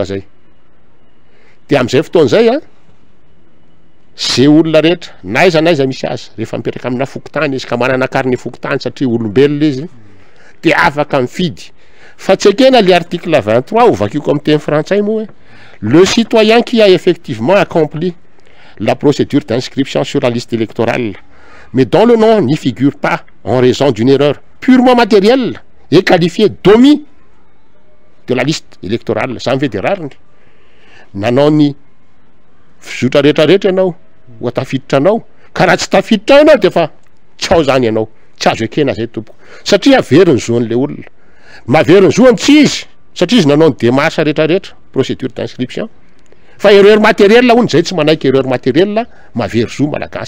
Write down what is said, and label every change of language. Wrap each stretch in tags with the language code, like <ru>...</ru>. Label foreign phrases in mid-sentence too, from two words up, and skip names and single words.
<mg>zay de amin'izay fotoan'izay zay olona rehetra naiza misy azy rehefa mipetraka amina fokotany izy ka manana karine fokotany satria olombelona izy de afaka mifidy fa tsy ekena le article 23 ovakiko amin'ny teny frantsay moa</mg> <fr>le citoyen qui a effectivement accompli la procédure d'inscription sur la liste électorale mais dont le nom n'y figure pas en raison d'une erreur purement matérielle est qualifié d'omis de la liste électorale</fr> <mg>zany ve de rariny nanao ny fizotra rehetrarehetra ianao ho tafiditra anao ka raha tsy tafiditra anao de fa tsy ao zany ianao tsy azo ekena zay tompoko satria averiny zoan'le olona maveriny zoany tsy izy satria izy nanao ny démarche rehetrarehetra</mg> <fr>procédure d'inscription</fr> <mg>fa</mg> <fr>erreur matérielle</fr> <mg>hony zay tsy manaiky</mg> <fr>erreur matérielle</fr> <mg>mavery zo malagasy</mg>